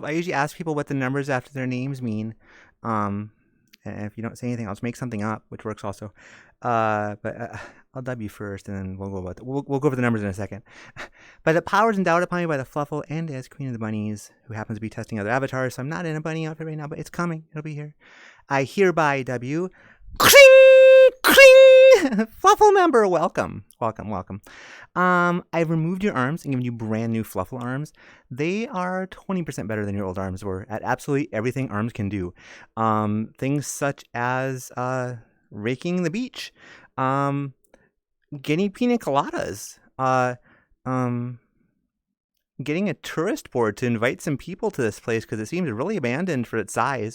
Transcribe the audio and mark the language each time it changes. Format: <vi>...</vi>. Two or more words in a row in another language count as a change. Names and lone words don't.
<en>I usually ask people what the numbers after their names mean. And if you don't say anything, I'll just make something up, which works also. But I'll dub you first, and then we'll go over the numbers in a second. By the powers endowed upon me by the Fluffle and as Queen of the Bunnies, who happens to be testing other avatars, so I'm not in a bunny outfit right now, but it's coming. It'll be here. I hereby W. Kring! Kring! Fluffle member, welcome. Welcome. I've removed your arms and given you brand new Fluffle arms. They are 20% better than your old arms were at absolutely everything arms can do. Things such as raking the beach, getting pina coladas, getting a tourist board to invite some people to this place because it seems really abandoned for its size.</en>